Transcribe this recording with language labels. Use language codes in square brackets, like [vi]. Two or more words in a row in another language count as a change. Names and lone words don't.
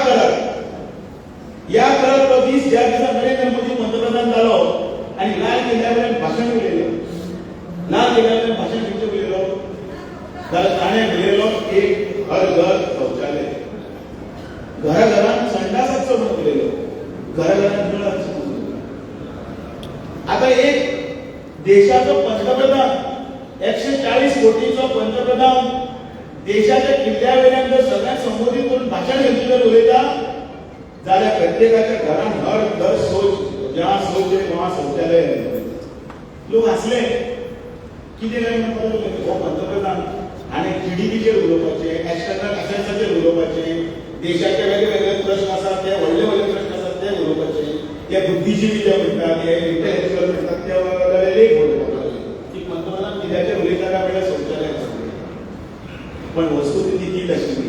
[kok] ह्या काळात तो दीस ज्या दिसा नरेंद्र मोदी पंतप्रधान जालो आनी लाल किल्ल्यावयल्यान भाशण उलयलें लाल किल्ल्यावयल्यान भाशण खंयचें उलयलो जाल्यार ताणें उलयलो एक [hi] हर घर शौचालय [kok] घराघरांत संडासाचो म्हणून उलयलो घराघरांत नळ आसचो आता एक देशाचो पंतप्रधान 140 कोटीचो पंतप्रधान देशाच्या किल्ल्यावयल्यान जर सगळ्यांक संबोधीत करून भाशण घेतली जर उलयता जाल्यार प्रत्येकाच्या घरांत [hi] हर घर शौच जहाँ शौच है वहाँ शौचालय [kok] लोक हसले कितें काय म्हणपाक हो पंतप्रधान आनी जीडीपीचेर उलोवपाचे एक्सटर्नल अफेर्साचेर उलोवपाचे देशाचे वेगवेगळे प्रश्न आसात ते व्हडले व्हडले प्रश्न आसात ते उलोवपाचे ते बुद्धिजीवी जे म्हणटात ते इंटेलेक्च्युअल म्हणटात ते लेख बरोवपाक लागले की पंतप्रधान कित्याचेर उलयता काय म्हणल्यार शौचालय पण वस्तुस्थिती तीच आशिल्ली.